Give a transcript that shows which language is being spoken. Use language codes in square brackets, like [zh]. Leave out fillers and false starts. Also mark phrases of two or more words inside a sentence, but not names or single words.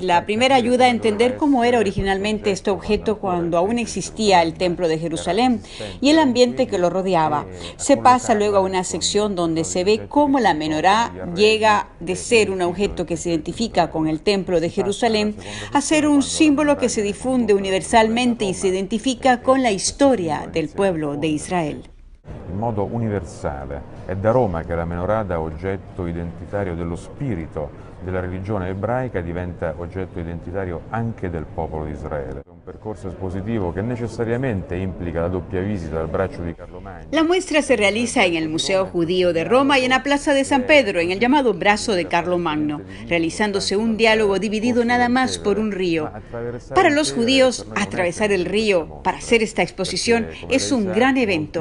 [es] La primera ayuda a entender cómo era originalmente este objeto cuando aún existía el Templo de Jerusalén y el ambiente que lo rodeaba. Se pasa luego a una sección donde se ve cómo la menorá llega de ser un objeto que se identifica con el Templo de Jerusalén a ser un símbolo que se difunde universalmente y se identifica con la historia del pueblo de Israel. [it] In modo universale. È da Roma che la menorá, da oggetto identitario dello spirito della religione ebraica, diventa oggetto identitario anche del popolo di Israele. È un percorso espositivo che necessariamente implica la doppia visita al braccio di Carlomagno. [es] La muestra se realiza en el Museo Judío de Roma y en la Plaza de San Pedro, en el llamado brazo de Carlomagno, realizándose un diálogo dividido nada más por un río. Para los judíos, atravesar el río para hacer esta exposición es un gran evento.